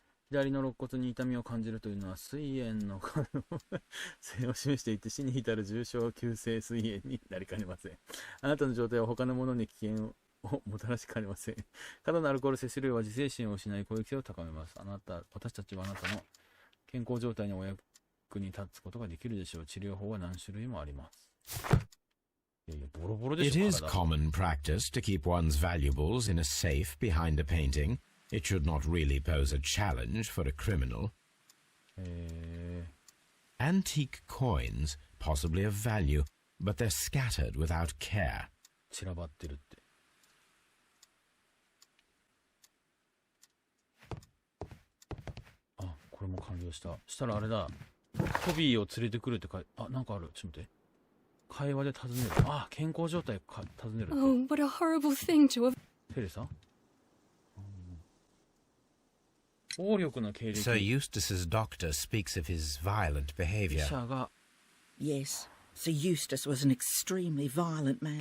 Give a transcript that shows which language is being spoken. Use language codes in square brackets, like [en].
[ja] 左の肋骨に痛みを感じるというのは膵炎の可能性を示していて、死に至る重症急性膵炎になりかねません。あなたの状態は他の者に危険をもたらしかねません。過度のアルコール摂取量は自制心を失い攻撃性を高めます。私たちはあなたの健康状態にお役に立つことができるでしょう。治療法は何種類もあります。いやボロボロでしょ。 [en] It is common practice to keep one's valuables in a safe behind a painting, It should not really pose a challenge for a criminal. Antique coins, possibly of value, but they're scattered without care. [ja] 散らばってるって。あ、これも完了した。したらあれだ。トビーを連れてくるって書いて、あ、なんかある。ちょっと待って。会話で尋ねる。あ、健康状態か尋ねる。 [en] Oh, what a horrible thing to have. [ja] テレサ？暴力の経歴。 [en] Sir Eustace's doctor speaks of his violent behavior. [ja] 医者が [en] Yes, Sir Eustace was an extremely violent man.